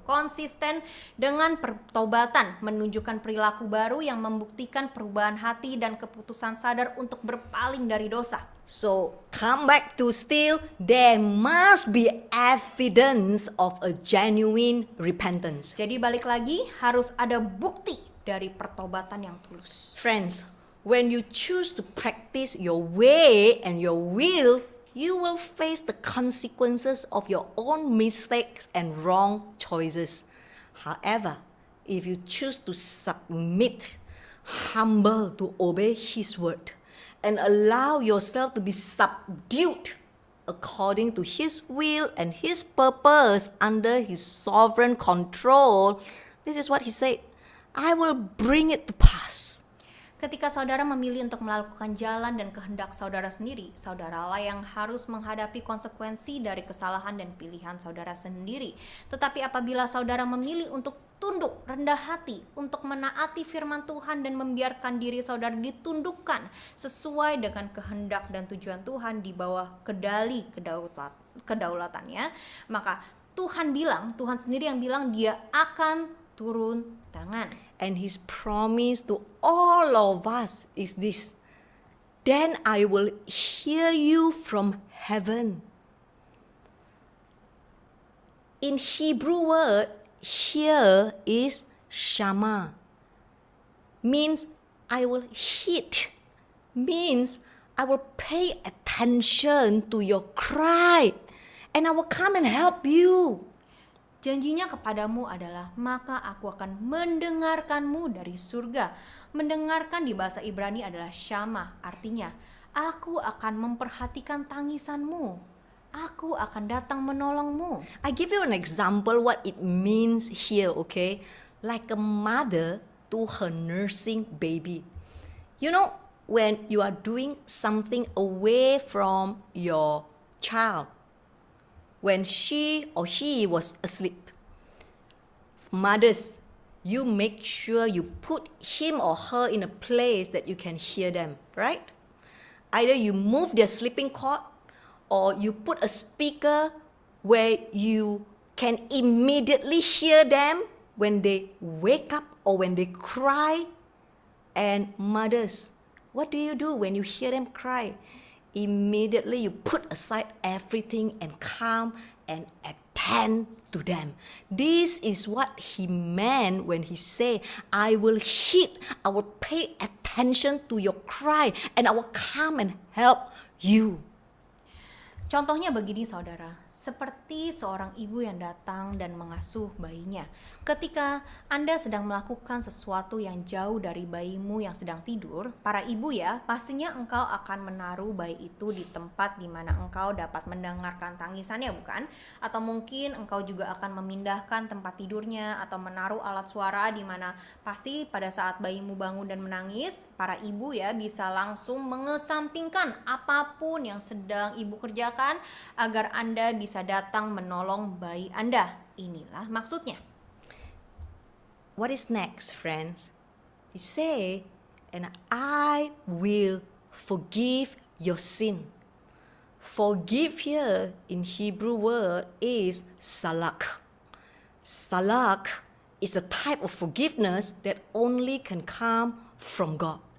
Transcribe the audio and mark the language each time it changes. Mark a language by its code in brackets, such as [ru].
[id] Konsisten dengan pertobatan, menunjukkan perilaku baru yang membuktikan perubahan hati dan keputusan sadar untuk berpaling dari dosa. [en] So, come back to still, there must be evidence of a genuine repentance. [id] Jadi balik lagi, harus ada bukti dari pertobatan yang tulus. [en] Friends, when you choose to practice your way and your will, you will face the consequences of your own mistakes and wrong choices. However, if you choose to submit, humble to obey His word, and allow yourself to be subdued according to His will and His purpose under His sovereign control, this is what He said: I will bring it to pass. [id] Ketika saudara memilih untuk melakukan jalan dan kehendak saudara sendiri, saudaralah yang harus menghadapi konsekuensi dari kesalahan dan pilihan saudara sendiri. Tetapi apabila saudara memilih untuk tunduk, rendah hati, untuk menaati firman Tuhan dan membiarkan diri saudara ditundukkan sesuai dengan kehendak dan tujuan Tuhan di bawah kendali kedaulatannya, maka Tuhan sendiri yang bilang Dia akan turun tangan. [en] And His promise to all of us is this: then I will hear you from heaven. In Hebrew word, hear is shama. Means I will heed. Means I will pay attention to your cry. And I will come and help you. [id] Janjinya kepadamu adalah, maka aku akan mendengarkanmu dari surga. Mendengarkan di bahasa Ibrani adalah syama, artinya aku akan memperhatikan tangisanmu. Aku akan datang menolongmu. [en] I give you an example what it means here, okay? Like a mother to her nursing baby. You know, when you are doing something away from your child, when she or he was asleep. Mothers, you make sure you put him or her in a place that you can hear them, right? Either you move their sleeping cot or you put a speaker where you can immediately hear them when they wake up or when they cry. And mothers, what do you do when you hear them cry? Immediately you put aside everything and calm and attend to them. This is what he meant when he said, I will heed, I will pay attention to your cry, and I will come and help you. [id] Contohnya begini saudara, seperti seorang ibu yang datang dan mengasuh bayinya. Ketika Anda sedang melakukan sesuatu yang jauh dari bayimu yang sedang tidur, para ibu ya, pastinya engkau akan menaruh bayi itu di tempat di mana engkau dapat mendengarkan tangisannya, bukan? Atau mungkin engkau juga akan memindahkan tempat tidurnya atau menaruh alat suara di mana pasti pada saat bayimu bangun dan menangis, para ibu ya bisa langsung mengesampingkan apapun yang sedang ibu kerjakan agar Anda bisa datang menolong bayi Anda. Inilah maksudnya. [en] What is next, friends? He say, and I will forgive your sin. Forgive here in Hebrew word is salak. Salak is a type of forgiveness that only can come from God.